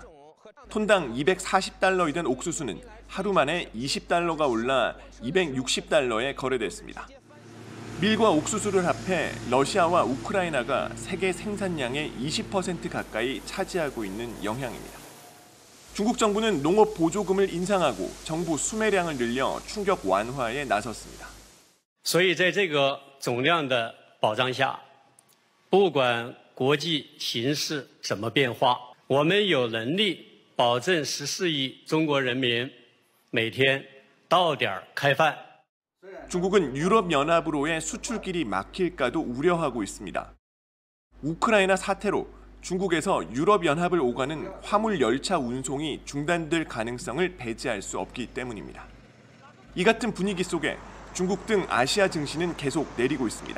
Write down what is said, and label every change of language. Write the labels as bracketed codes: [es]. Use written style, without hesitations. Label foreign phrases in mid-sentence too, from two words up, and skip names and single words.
[ko] 톤당 $240이던 옥수수는 하루 만에 $20가 올라 $260에 거래됐습니다. 밀과 옥수수를 합해 러시아와 우크라이나가 세계 생산량의 20% 가까이 차지하고 있는 영향입니다. 중국 정부는 농업 보조금을 인상하고 정부 수매량을 늘려 충격 완화에 나섰습니다. [zh] 所以在这个总量的保障下，不管国际形势怎么变化，我们有能力保证14亿中国人民每天到点开饭。 [ko] 중국은 유럽연합으로의 수출길이 막힐까도 우려하고 있습니다. 우크라이나 사태로 중국에서 유럽연합을 오가는 화물 열차 운송이 중단될 가능성을 배제할 수 없기 때문입니다. 이 같은 분위기 속에 중국 등 아시아 증시는 계속 내리고 있습니다.